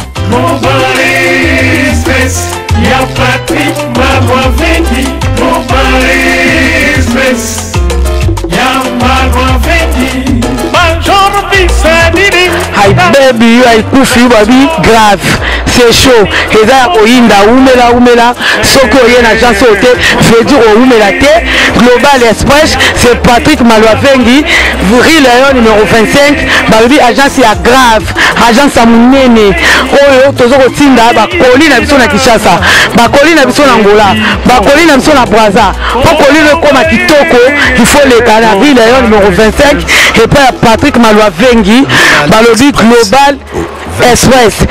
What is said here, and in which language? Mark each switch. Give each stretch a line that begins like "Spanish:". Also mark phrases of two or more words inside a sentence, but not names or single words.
Lingala: Mobile Express, ya Patrick Malwa Vengi. Mobile Express, ya Malwa Vengi.
French: Bonjour, Bisadini.
English: Hi, baby, you are kufi, baby. Grave.
French: C'est chaud.
Lingala: Eza ya koyinda, umela, umela. Soko oye na agence ote,
French: veut dire
Lingala: oumela te.
French: Global Express, c'est Patrick Malwa Vengi. Rue Léon numéro vingt-cinq.
English: Baby,
Lingala: agence ya Grave. Agence ya monene oyo tozo kotinda bakoli na biso na Kinshasa, bakoli na biso na Angola, bakoli na biso na Brazza. Po koli no koma kitoko,
French: il faut
Lingala: leka na
French: rue Léon numéro vingt-cinq,
Lingala: epai ya Patrick Malwa Vengi, balobi Global Express.